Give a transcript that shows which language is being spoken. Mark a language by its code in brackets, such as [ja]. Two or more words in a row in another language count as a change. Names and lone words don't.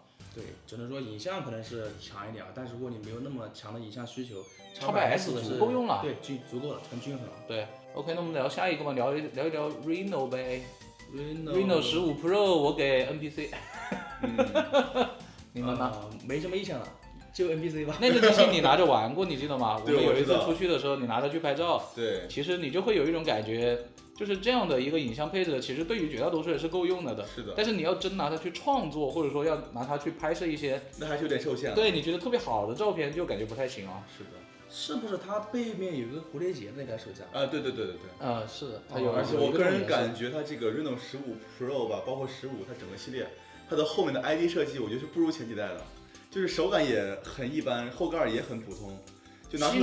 [zh] 對，只能說影像可能是強一點，但是如果你沒有那麼強的影像需求，X8S 足夠用了。對，足夠了，很均衡了。對 ，OK，那我們聊下一個吧，聊一聊 Reno 唄。Reno 15 Pro 我給 NPC， 你們呢？沒什麼印象了，就 NPC 吧。那個機器你拿着玩過，你記得嗎？我們有一次出去的時候，你拿着去拍照，對，其實你就會有一種感覺，就是這樣的一個影像配置，其實對於絕大多數人是夠用的。是的。但是你要真拿它去創作，或者說要拿它去拍攝一些，那還是有點受限。對，你覺得特別好的照片，就感覺不太行啊。是的。是不是它背面有個蝴蝶結那台手機啊？對。是的，它有。而且我個人感覺它這個 Reno 15 Pro 吧，包括15，它整個系列，它的後面的 ID 設計，我覺得是不如前幾代的，就是手感也很一般，後蓋也很普通，就拿出來。